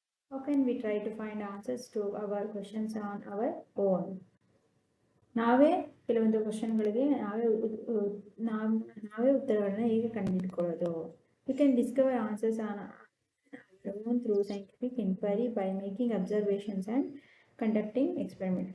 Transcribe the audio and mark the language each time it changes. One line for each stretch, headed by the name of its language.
English: How can we try to find answers to our questions on our own?
Kannada: ನಾವೇ ಕೆಲವೊಂದು ಕ್ವಶನ್ಗಳಿಗೆ ನಾವೇ ಉತ್ತರಗಳನ್ನ ಹೇಗೆ ಕಂಡುಹಿಡ್ಕೊಳ್ಳೋದು?
English: We can discover answers on our own through scientific inquiry by making observations and conducting experiment.